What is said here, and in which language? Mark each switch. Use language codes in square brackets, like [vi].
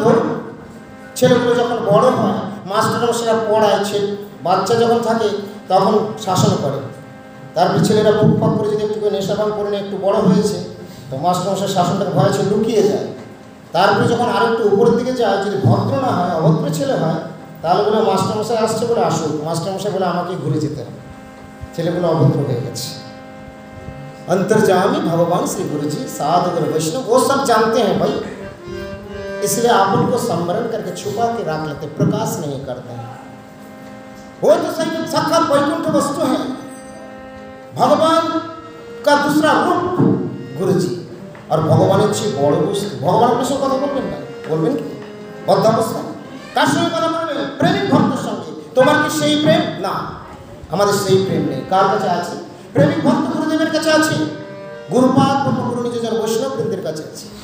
[bn] ধরুন ছেলেগুলো যখন বড় হয় মাস্টারমশাইরা পড়ায়, বাচ্চা যখন থাকে তখন শাসন করে, তারপরে ছেলেরা বুকপাক করে যদি একটু নেশাপান করে নিয়ে একটু বড় হয়েছে তো মাস্টারমশাই শাসনটাকে ভয় আছে লুকিয়ে যায়। তারপরে যখন আর একটু উপরের দিকে যায়, যদি ভদ্র না হয়, অভদ্র ছেলে হয়, তাহলে বলে মাস্টারমশাই আসছে বলে আসুক, মাস্টারমশাই বলে আমাকে ঘুরে যেতে হবে, ছেলেগুলো অভদ্র হয়ে গেছে। [hi] अंतर्जामी भगवान श्री गुरु जी साधु गुरु वैष्णव वो सब जानते हैं भाई, इसलिए आप उनको स्मरण करके छुपा के रख लेते, प्रकाश नहीं करते हैं। वो तो सही साक्षात वैकुंठ वस्तु है, भगवान का दूसरा रूप गुरु जी। और भगवान [bn] চেয়ে বড় বস্তু, ভগবান আপনার সঙ্গে কথা বলবেন না, বলবেন কি অধ্যাবস্থা কার সঙ্গে কথা বলবেন? প্রেমিক ভক্তের সঙ্গে। তোমার কি সেই প্রেম? না, আমাদের সেই প্রেম নেই। কার কাছে আছে? প্রেমিক ভক্ত গুরুদেবের কাছে আছে, গুরুপাদ ব্রহ্মগুরু নিজের বৈষ্ণববৃন্দের কাছে আছে।